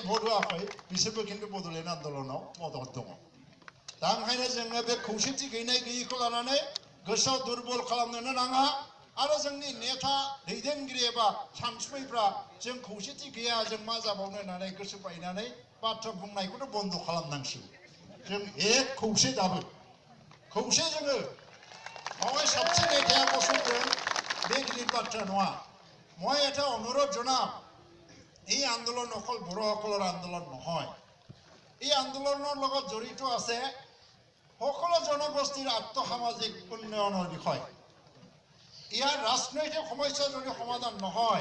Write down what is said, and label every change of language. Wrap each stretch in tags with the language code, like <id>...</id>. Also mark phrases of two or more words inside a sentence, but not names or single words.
<brx>भट होआखै बिसोरबो खिन्थु बड'लेण्ड आन्दलनाव मदद दङ दा ओंखायनो जोङो बे खौसेथि गैनाय गैयैखौ लानानै गोसोआव दुरबल खालामनोनो नाङा आरो जोंनि नेता दैदेनगिरि एबा सानसुमैफ्रा जों खौसेथि गैया जों मा जाबावनो होननानै गोसो बायनानै बाथ्रा बुंनायखौथ' बन्द' खालामनांसिगौ जों एक खौसे दाबो खौसे जोङो মই सबसे नेताया गसंदों बे गिदिर बाथ्रा नङा</brx> <as>মই এটা অনুৰোধ জনাম এই আন্দোলন অকল বড়সকলৰ আন্দোলন নহয় এই আন্দোলনৰ লগত জড়িত আছে সকলো জনগোষ্ঠীৰ আত্মসামাজিক উন্নয়নৰ বিষয় ইয়াৰ ৰাজনৈতিক সমস্যা যদি সমাধান নহয়</as>